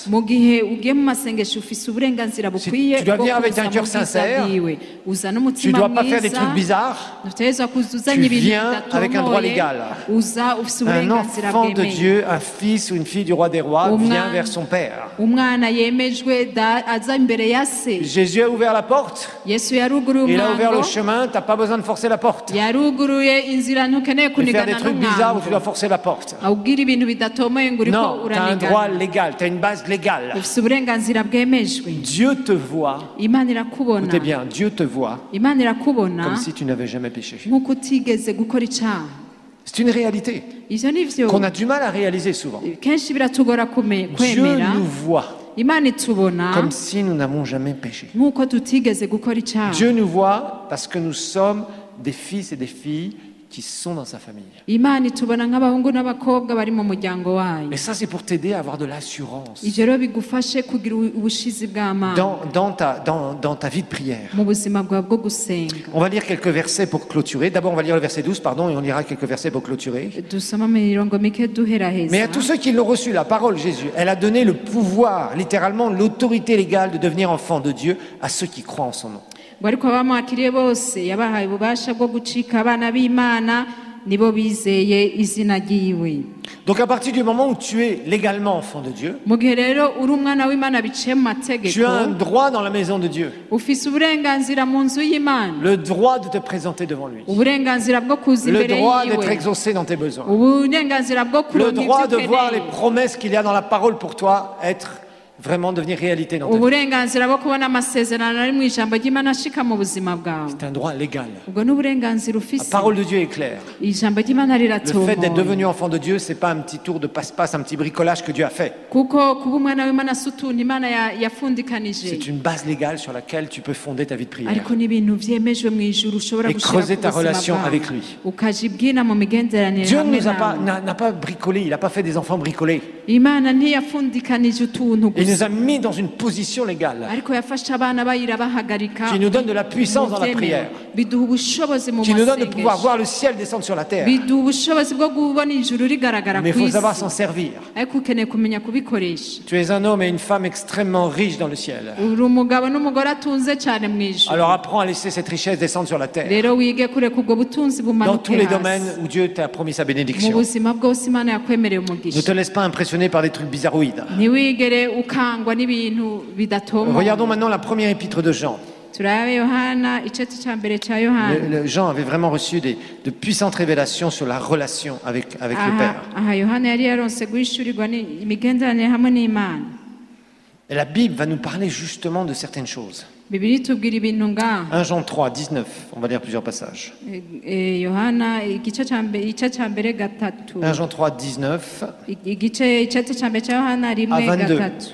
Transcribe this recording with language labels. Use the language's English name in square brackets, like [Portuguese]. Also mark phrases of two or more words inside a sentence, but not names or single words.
[Rundi] mu gihe ugiye mu masengesho ufise uburenganzira bukwiye [French] tu dois [Rundi] bwo [French] venir avec [Rundi] kuza [French] un [Rundi] mu [French] cœur [Rundi] bwiza [French] sincère. [Rundi] bwiwe. uza [French] Tu ne [Rundi] n'umutima [French] dois pas faire des trucs [Rundi] mwiza [French] bizarres. [Rundi] utegerezwa kuza [French] Tu [Rundi] uzanye ibintu [French] viens avec un droit [Rundi] bidatomoye [French] légal. [Rundi] uza ufise [French] Un [Rundi] uburenganzira [French] enfant de [Rundi] bwemeye. [French] Dieu, un fils ou une fille du roi des rois, Au vient moins. vers son père. [Rundi] umwana yemejwe aza imbere ya se. [French] Jésus a ouvert la porte. [Rundi] yesu yaruguruye [French] Il a ouvert le [Rundi] umwango [French] chemin. Tu n'as pas besoin de forcer la porte. [Rundi] yaruguruye inzira ntukeneye [French] De faire des [Rundi] kunigana [French] trucs bizarres où tu dois [Rundi] n'umwango [French] forcer la porte. [Rundi] awubwira ibintu bidatomoye ngo uriko [French] Non, tu as un droit [Rundi] uranigana. [French] légal. Tu as une base légale. [Rundi] ufise uburenganzira bwemejwe. [French] Dieu te voit. [Rundi] imana irakubona. [French] Écoutez bien, Dieu te voit [Rundi] imana irakubona [French] comme si tu n'avais jamais péché. [Rundi] nk'uko utigeze gukora icyaha. [French] C'est une réalité [Rundi] ivyo ni vyo [French] qu'on a du mal à réaliser souvent. [Rundi] kenshi biratugora [French] Dieu [Rundi] kwemera. [French] nous voit [Rundi] imana itubona [French] comme si nous n'avons jamais péché. [Rundi] nk'uko tutigeze gukora icyaha. [French] Dieu nous voit parce que nous sommes des fils et des filles qui sont dans sa famille. [Rundi] imana itubona nk'abahungu n'abakobwa bari mu muryango wayo. [French] Et ça, c'est pour t'aider à avoir de l'assurance [Rundi] ivyo rero bigufashe kugira ubushizi bw'amana [French] dans ta vie de prière. [Rundi] mu buzima bwawe bwo gusenga. [French] On va lire quelques versets pour clôturer. D'abord, on va lire le verset 12, pardon, et on lira quelques versets pour clôturer. [Rundi] dusoma imirongo mike duheraheza. [French] Mais à tous ceux qui l'ont reçu, la parole Jésus, elle a donné le pouvoir, littéralement l'autorité légale de devenir enfant de Dieu à ceux qui croient en son nom. [Rundi] ngo ariko abamwakiriye bose yabahaye ububasha bwo gucika abana b'imana nibo bizeye izina ryiwe. [French] Donc à partir du moment où tu es légalement enfant de Dieu, [Rundi] mu gihe rero uri umwana w'imana biciye mu [French] tu as [Rundi] mategeko [French] un droit dans la maison de Dieu, [Rundi] ufise uburenganzira mu nzu y'imana. [French] le droit de te présenter devant lui, [Rundi] uburenganzira bwo kuza [French] le [Rundi] imbere [French] droit d'être [Rundi] yiwe. [French] exaucé dans tes besoins, [Rundi] uburenganzira bwo [French] le [Rundi] kuronka [French] droit [Rundi] ibyo [French] de voir les [Rundi] ukeneye. [French] promesses qu'il y a dans la parole pour toi être vraiment devenir réalité dans ta vie. [Rundi] uburenganzira bwo kubona amasezerano ari mu ijambo ry'imana ashika mu buzima bwawe. [French] C'est un droit légal. [Rundi] ubwo ni uburenganzira [French] La [Rundi] ufise. [French] parole de Dieu est claire. [Rundi] ijambo ry'imana [French] Le fait d'être [Rundi] riratomoye. [French] devenu enfant de Dieu, c'est pas un petit tour de passe-passe, un petit bricolage que Dieu a fait. [Rundi] kuko kuba umwana w'imana si utuntu imana yafundikanije. [French] C'est une base légale sur laquelle tu peux fonder ta vie de prière. [Rundi] ariko n'ibintu vyemejwe mu ijuru ushobora [French] Et [Rundi] gushira [French] creuser [Rundi] ku [French] ta [Rundi] buzima [French] relation [Rundi] bwawe. [French] avec lui. [Rundi] ukaja ibwina mu migenderanire [French] Dieu [Rundi] hamwe nawe. [French] n'a pas bricolé, il n'a pas fait des enfants bricolés. [Rundi] imana ntiyafundikanije utuntu [French] Il nous [Rundi] gusa [French] a mis dans une position légale [Rundi] ariko yafashe abana bayira bahagarika [French] qui nous donne de la puissance dans la [Rundi] mu [French] prière, [Rundi] vyemewe. biduha ubushobozi mu [French] qui nous donne de pouvoir [Rundi] masengesho [French] voir le ciel descendre sur la terre. [Rundi] biduha ubushobozi bwo kubona ijuru rigaragara [French] Mais il [Rundi] ku [French] faut savoir [Rundi] isi [French] s'en servir. [Rundi] ariko ukeneye kumenya kubikoresha. [French] Tu es un homme et une femme extrêmement riches dans le ciel. [Rundi] uri umugabo n'umugore atunze cyane mu ijuru. [French] Alors apprends à laisser cette richesse descendre sur la terre, [Rundi] rero wige kureka ubwo butunzi [French] dans [Rundi] bumanuke [French] tous les [Rundi] hasi [French] domaines où Dieu t'a promis sa [Rundi] mu [French] bénédiction. [Rundi] buzima bwose imana yakwemereye [French] Ne [Rundi] umugisha. [French] te laisse pas impressionner par des trucs bizarroïdes. [Rundi] ntiwigere ukangwa n'ibintu bidatomoye. [French] Regardons maintenant la première épître de Jean. [Rundi] turabe yohana icete cya mbere cya yohana. [French] Jean avait vraiment reçu de puissantes révélations sur la relation avec le Père. [Rundi] aha yohana yari yaronse guhishurirwa imigenderanire hamwe n'imana. [French] Et la Bible va nous parler justement de certaines choses. [Rundi] bibiri itubwira ibintu ngaha. [French] 1 Jean 3, 19, on va lire plusieurs passages. [Rundi] yohana igice cya mbere gatatu. [French] 1 Jean 3, 19. [Rundi] icete cya mbere cya yohana rimwe 22, gatatu